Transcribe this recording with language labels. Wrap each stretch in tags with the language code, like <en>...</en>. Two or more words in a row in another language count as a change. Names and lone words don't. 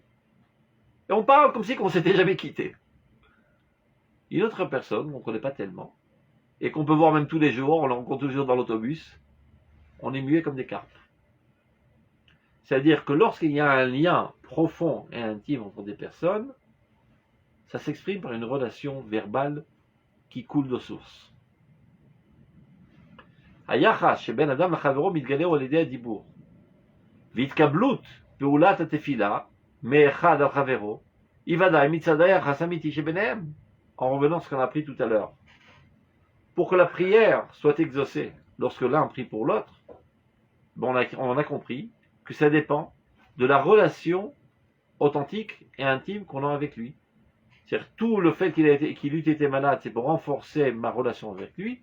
<fr>Et on parle comme si on s'était jamais quitté. Une autre personne qu'on ne connaît pas tellement, et qu'on peut voir même tous les jours, on le rencontre toujours dans l'autobus, on est muet comme des carpes. C'est-à-dire que lorsqu'il y a un lien profond et intime entre des personnes, ça s'exprime par une relation verbale qui coule de source.</fr> <he>היחס שבין אדם לחברו מתגלה על ידי הדיבור. והתקבלות פעולת התפילה מאחד על חברו היא ודאי מצד היחס האמיתי שביניהם.</he> <fr>En revenant à ce qu'on a appris tout à l'heure. Pour que la prière soit exaucée lorsque l'un prie pour l'autre, on a compris que ça dépend de la relation authentique et intime qu'on a avec lui. C'est-à-dire tout le fait qu'il eût été malade, c'est pour renforcer ma relation avec lui.</fr>